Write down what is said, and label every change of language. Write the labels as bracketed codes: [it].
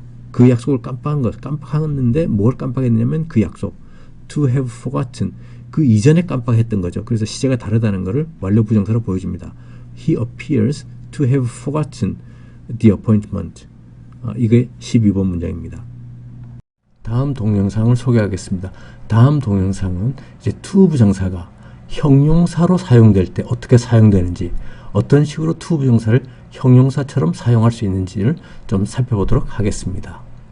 [ko] 그 약속을 깜빡했는데 뭘 깜빡했냐면 그 약속. [en] To have forgotten. [ko] 그 이전에 깜빡했던 거죠. 그래서 시제가 다르다는 것을 완료 부정사로 보여줍니다. [en] He appears to have forgotten the appointment. [ko] 이게 12번 문장입니다. 다음 동영상을 소개하겠습니다. 다음 동영상은 이제 to 부정사가 형용사로 사용될 때 어떻게 사용되는지, 어떤 식으로 to 부정사를 형용사처럼 사용할 수 있는지를 좀 살펴보도록 하겠습니다.